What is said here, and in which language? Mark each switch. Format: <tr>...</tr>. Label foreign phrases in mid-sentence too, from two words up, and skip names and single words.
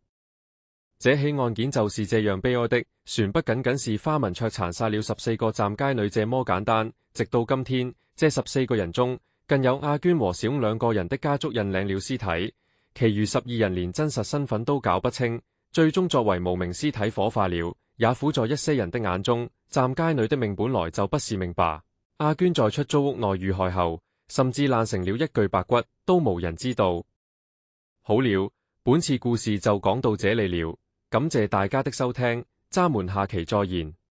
<zh>這起案件就是這樣悲哀的，船不僅僅是花文卓殘殺了14個站街女這麼簡單，直到今天，這14個人中，更有阿娟和小2個人的家族認領了屍體，其餘12人連真實身份都搞不清，最終作為無名屍體火化了。也苦在一些人的眼中，站街女的命本來就不是命吧。阿娟在出租屋內遇害後，甚至爛成了一具白骨，都無人知道。好了，本次故事就講到這裏了。感謝大家的收聽，咱們下期再言。</zh>